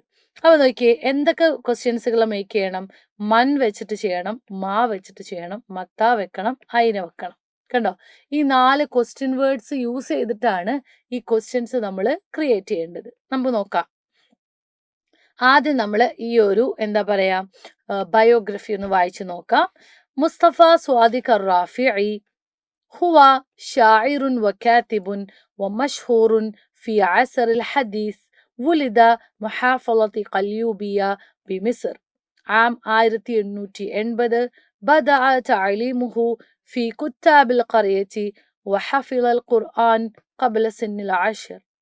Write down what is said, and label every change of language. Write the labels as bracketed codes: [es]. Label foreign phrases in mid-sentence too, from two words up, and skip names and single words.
[ml] അപ്പൊ നോക്കിയേ, എന്തൊക്കെ [en] questions make [ml] ചെയ്യണം? മൻ വെച്ചിട്ട് ചെയ്യണം, മാ വെച്ചിട്ട് ചെയ്യണം, മത്ത വെക്കണം, ഐന വെക്കണം. കണ്ടോ, ഈ 4 [en] question words use [ml] ചെയ്തിട്ടാണ് ഈ ക്വസ്റ്റ്യൻസ് നമ്മൾ ക്രിയേറ്റ് ചെയ്യേണ്ടത്. നമുക്ക് നോക്കാം. ആദ്യം നമ്മൾ ഈ ഒരു എന്താ പറയാ ബയോഗ്രഫി ഒന്ന് വായിച്ചു നോക്കാം. [ar] മുസ്തഫ സ്വാദിഖ് الرافعي هو شاعر وكاتب ومشهور في عصر الحديث. ولد محافظة قليوبية بمصر عام 1880. بدأ تعليمه في كتاب القرية وحفظ القرآن قبل سن 10.